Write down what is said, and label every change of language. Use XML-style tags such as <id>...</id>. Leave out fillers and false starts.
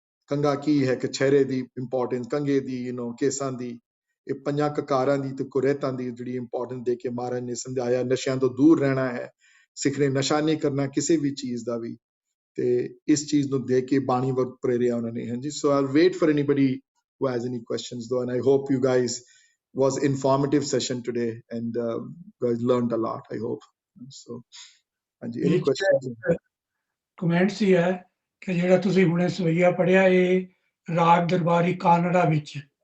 <pa>ਕੰਗਾ ਕੀ ਹੈ, ਕਛਹਿਰੇ ਦੀ ਇੰਪੋਰਟੈਂਸ, ਕੰਗੇ ਦੀ, ਕੇਸਾਂ ਦੀ, ਇਹ ਪੰਜਾਂ ਕਕਾਰਾਂ ਦੀ ਤੇ ਕੁਰੇਤਾਂ ਦੀ ਜਿਹੜੀ ਇੰਪੋਰਟੈਂਸ ਦੇ ਕੇ ਮਹਾਰਾਜ ਨੇ ਸਮਝਾਇਆ। ਨਸ਼ਿਆਂ ਤੋਂ ਦੂਰ ਰਹਿਣਾ ਹੈ, ਸਿੱਖ ਨੇ ਨਸ਼ਾ ਨਹੀਂ ਕਰਨਾ ਕਿਸੇ ਵੀ ਚੀਜ਼ ਦਾ ਵੀ, ਤੇ ਇਸ ਚੀਜ਼ ਨੂੰ ਦੇ ਕੇ ਬਾਣੀ ਵਕਤ ਪ੍ਰੇਰਿਆ ਉਹਨਾਂ ਨੇ।</pa> <en>ਹਾਂਜੀ, so I wait for anybody who has any questions though, and I hope you guys was informative session today and guys learned a lot, I hope so. ਹਾਂਜੀ, any questions?</en> <pa>ਕਮੈਂਟ ਸੀ ਹੈ ਕਿ ਜਿਹੜਾ ਤੁਸੀਂ ਹੁਣੇ ਸਵਈਆ ਪੜਿਆ, ਇਹ ਰਾਗ ਦਰਬਾਰੀ ਕਾਨੜਾ ਵਿੱਚ</pa>